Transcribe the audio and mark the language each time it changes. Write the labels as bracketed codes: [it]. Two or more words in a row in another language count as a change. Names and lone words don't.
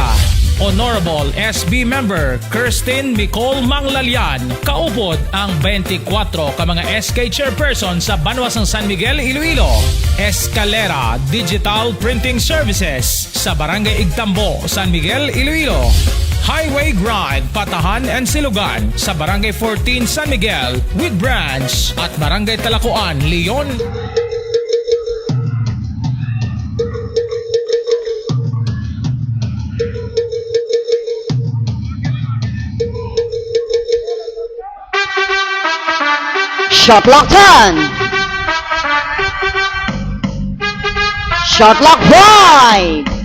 [en] Honorable SB member Kirsten Nicole Manglalian. [hil] Kaupod ang 24 ka mga SK chairperson sa Banwas ng San Miguel, Iloilo. Escalera Digital Printing Services sa Barangay Igtambo, San Miguel, Iloilo. [en] Highway Grind, Patahan and Silugan sa Barangay 14 San Miguel with branch at Barangay Talakuan, Leon. Shot lock 10. Shot lock 5.